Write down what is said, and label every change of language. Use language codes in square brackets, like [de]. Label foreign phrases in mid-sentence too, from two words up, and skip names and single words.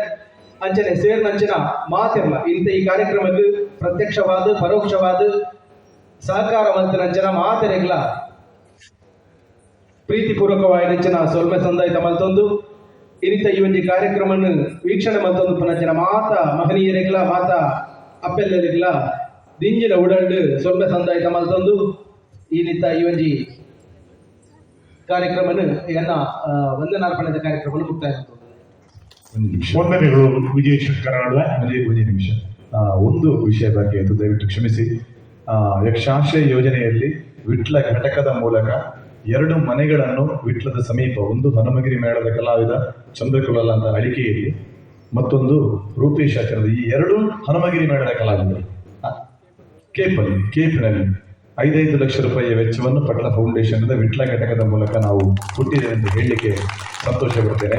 [tcy] ಅಂಚನೆ ಸೇರ್ನಂಚಿನ ಮಾತಿರ್ಲ ಇಂಥ ಈ ಕಾರ್ಯಕ್ರಮಕ್ಕೆ ಪ್ರತ್ಯಕ್ಷವಾದ ಪರೋಕ್ಷವಾದ ಸಹಕಾರ ಮಂತ್ರಂಚನ ಮಾತೆರೆಗ್ಲ ಪ್ರೀತಿಪೂರ್ವಕವಾಯಿನಂಚಿನ ಸೊಲ್ಮೆ ಸಂದಾಯಿತ ಮಲ್ತೊಂದು ಇನ್ನಿತ ಈ ಒಂಜಿ ಕಾರ್ಯಕ್ರಮವನ್ನು ವೀಕ್ಷಣೆ ಮಲ್ತೊಂದು ಪುನಂಚಿನ ಮಾತ ಮಹನೀಯರೆಗ್ಲ ಮಾತ ಅಪ್ಪೆಲ್ಲರಿಗ್ಲ ದಿಂಜಿನ ಉಡಂಡು ಸೊಲ್ಮೆ ಸಂದಾಯಿತ ಮಲ್ತೊಂದು ಇನ್ನಿತ ಈ ಒಂಜಿ ಕಾರ್ಯಕ್ರಮವನ್ನು ಎನ್ನ ವಂದನಾರ್ಪಣದ ಕಾರ್ಯಕ್ರಮವನ್ನು ಮುಕ್ತಾಯ ಮಾಡ್ತೊಂದು. [kn] ಒಂದು ನಿಮಿಷ ವಂದನೆಗಳು ವಿಜಯಶಂಕರ್ ಅವರೇ. ಒಂದು ನಿಮಿಷ ಒಂದು ವಿಷಯ ಬಗ್ಗೆ ಅದು ದಯವಿಟ್ಟು ಕ್ಷಮಿಸಿ. ಯಕ್ಷಾಶ್ರಯ ಯೋಜನೆಯಲ್ಲಿ ವಿಟ್ಲ ಘಟಕದ ಮೂಲಕ 2 ಮನೆಗಳನ್ನು ವಿಟ್ಲದ ಸಮೀಪ, ಒಂದು ಹನುಮಗಿರಿ ಮೇಳದ ಕಲಾವಿದ ಚಂದ್ರಕುಲಾಲ್ ಅಂತ ಅಳಿಕೆಯಲ್ಲಿ, ಮತ್ತೊಂದು ರೂಪೇಶ್ ಆಚಾರ್ಯ, ಈ 2 ಹನುಮಗಿರಿ ಮೇಳದ ಕಲಾವಿದರು ಕೇಪಿನಲ್ಲಿ 5 ಲಕ್ಷ ರೂಪಾಯಿಯ ವೆಚ್ಚವನ್ನು ಪಟ್ಲ ಫೌಂಡೇಶನ್ದ ವಿಟ್ಲ ಘಟಕದ ಮೂಲಕ ನಾವು ಕೊಟ್ಟಿದ್ದೇವೆ ಎಂದು ಹೇಳಲಿಕ್ಕೆ ಸಂತೋಷ ಪಡ್ತೇನೆ.